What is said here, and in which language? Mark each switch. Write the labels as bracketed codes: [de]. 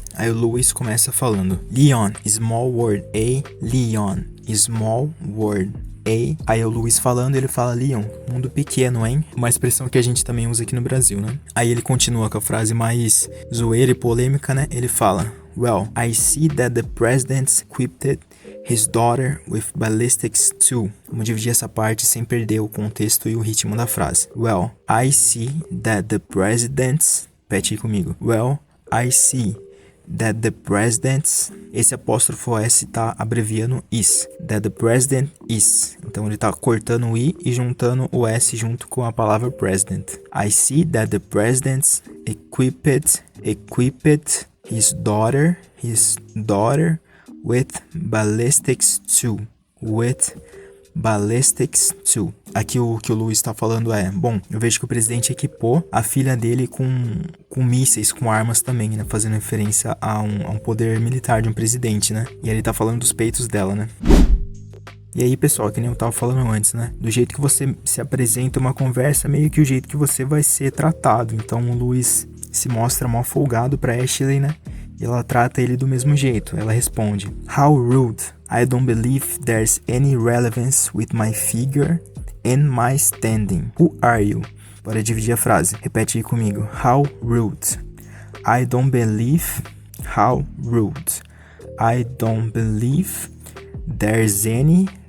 [pt] Aí o Louis começa falando. Leon, [en] small word, a [pt] Leon, small word, a. Aí o Louis falando, ele fala Leon, mundo pequeno, hein? Uma expressão que a gente também usa aqui no Brasil, né? Aí ele continua com a frase mais zoeira e polêmica, né? Ele fala, [en] well, I see that the president's equipped his daughter with ballistics too. [pt] Vamos dividir essa parte sem perder o contexto e o ritmo da frase. [en] Well, I see that the president's... [pt] Repete aí comigo. [en] Well, I see that the president's... [pt] Esse apóstrofo S tá abreviando is. [en] That the president is. [pt] Então ele tá cortando o I e juntando o S junto com a palavra president. [en] I see that the president's equipped his daughter with ballistics too. With ballistics too. [pt] Aqui o que o Luiz está falando é, bom, eu vejo que o presidente equipou a filha dele com mísseis, com armas também, né? Fazendo referência a um poder militar de um presidente, né? E ele tá falando dos peitos dela, né? E aí, pessoal, que nem eu tava falando antes, né? Do jeito que você se apresenta uma conversa, meio que o jeito que você vai ser tratado. Então o Luiz se mostra mal folgado pra Ashley, né? E ela trata ele do mesmo jeito. Ela responde, [en] how rude. I don't believe there's any relevance with my figure and my standing. Who are you? [pt] Bora dividir a frase. Repete aí comigo. [en] How rude. I don't believe. How rude. I don't believe there's any.